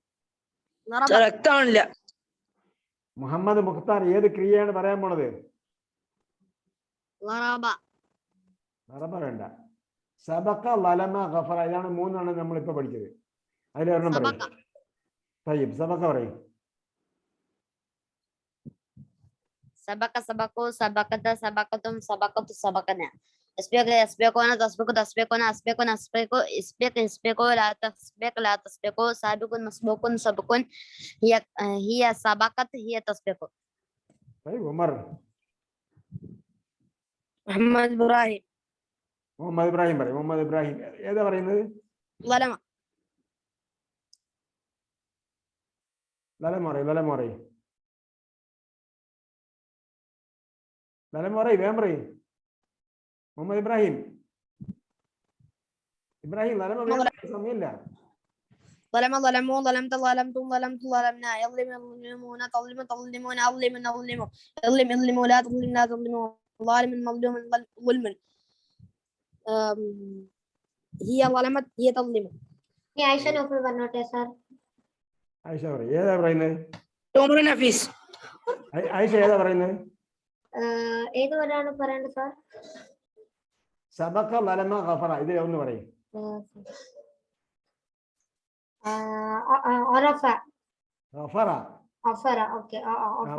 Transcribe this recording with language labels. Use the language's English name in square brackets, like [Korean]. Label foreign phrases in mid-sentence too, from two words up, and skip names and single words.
[Malayalam] മുഹമ്മദ് മുഖ്താർ ഏത് ക്രിയയാണ് പറയാൻ പോണത്? വേണ്ട. [Arabic] سبق ظلم غفر [Malayalam] ഇതാണ് മൂന്നെണ്ണം നമ്മളിപ്പോ പഠിച്ചത്. അതിലൊരെണ്ണം പറയും. സബഖ പറയും. [Arabic] سبق سبقوا سبقت سبقتم سبقت سبقنا اسبق يسبقون تسبق تسبقون اسبقون اسبقوا اسبق يسبقوا لا تسبق لا تسبقوا سابق مسبوق سبق هي سبقت هي تسبق. طيب عمر. محمد إبراهيم. [Malayalam] മുഹമ്മദ് ഇബ്രാഹിം പറയും. മുഹമ്മദ് ഇബ്രാഹിം ഏതാ പറയുന്നത്? ലലമ. ലലമ പറയും. ലലമ പറയും. ലലമ പറയും. വേഗം പറയും. മുഹമ്മദ് ഇബ്രാഹിം സമയമില്ല. [Arabic] ظلم ظلموا ظلمت ظلمتم ظلمت ظلمنا يظلم يظلمون تظلم تظلمون أظلم نظلموا يظلم يظلموا لا تظلم لا تظلموا ظالم مظلوم ظلم هي ظلمت هي تظلم. [Malayalam] ഇനി ആയിഷ നോഫൽ പറഞ്ഞോട്ടെ സാർ. ആയിഷ പറയും. ഏതാ പറയുന്നത്? عمر نفيس. ആയിഷ ഏതാ പറയുന്നത്? ഏത് വരാണ് പറയേണ്ടത് സാർ? [Arabic] سبق ظلم غفر [Malayalam] ഇത് ഒന്ന് പറയും. അറഫ ഗഫറ അഫറ. ഓക്കെ അഫറ